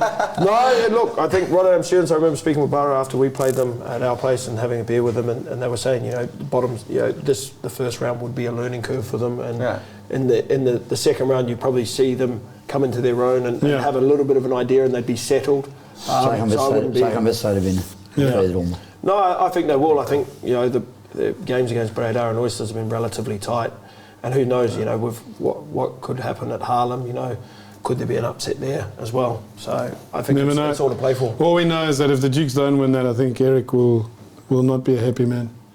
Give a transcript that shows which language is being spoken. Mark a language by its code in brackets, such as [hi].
[en] No, look, I think Rotterdam students, I remember speaking with Borough after we played them at our place and having a beer with them, and they were saying, the bottoms, the first round would be a learning curve for them, and in the second round you'd probably see them come into their own and have a little bit of an idea, and they'd be settled. [nl] Zij gaan wedstrijden winnen in de tweede ronde. [en] No, I think they will. I think the games against Breda and Oysters have been relatively tight. And who knows, with what could happen at Haarlem, could there be an upset there as well? So I think it's all to play for. All we know is that if the Dukes don't win that, I think Eric will not be a happy man.